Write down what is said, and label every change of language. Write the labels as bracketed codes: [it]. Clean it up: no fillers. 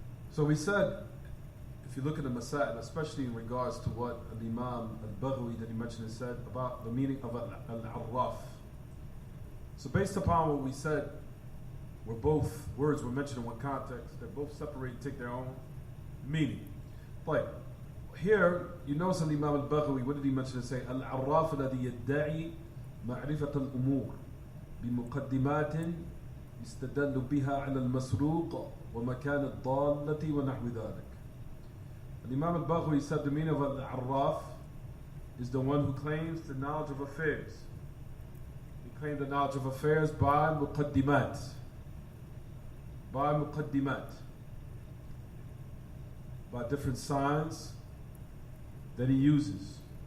[en] So we said, if you look at the Masail, especially in regards to what Imam al-Baghawi that he mentioned said about the meaning of al-Arraf. So based upon what we said, where both words were mentioned in one context, they both separate and take their own meaning. But here, you notice Imam al-Baghawi, what did he mention to say? [ar] Al-Arraf alladhi yadda'i ma'rifat al-umur بمقدمات يستدل بها على المسروق ومكان الضالة ونحو ذلك. [en] Imam al-Baghawi said the meaning of al-Arraf is the one who claims the knowledge of affairs. He claimed the knowledge of affairs by muqaddimat. By muqaddimat. By different signs that he uses.